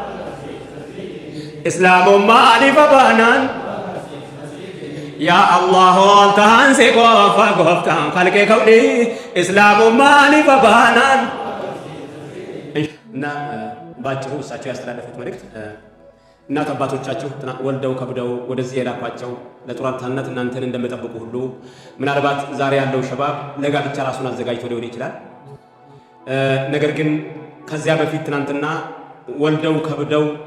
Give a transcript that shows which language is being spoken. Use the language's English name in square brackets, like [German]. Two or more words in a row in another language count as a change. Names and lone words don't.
[Oromo] islaamummaan ifa baanaan yaa allahu altahan si qofa gooftaan khalqee kawni islaamummaan ifa baanaan [Amharic] እና ባጭሩ እሳቸው ያስተላለፉት መልእክት እናት አባቶቻችሁ ወልደው ከብደው ወደዚህ የላኳቸው ለጡረታነት እናንተን እንደሚጠብቁ ሁሉ ምናልባት ዛሬ ያለው ሸባብ ለጋብቻ ራሱን አዘጋጅቶ ሊሆን ይችላል። ነገር ግን ከዚያ በፊት ትናንትና ወልደው ከብደው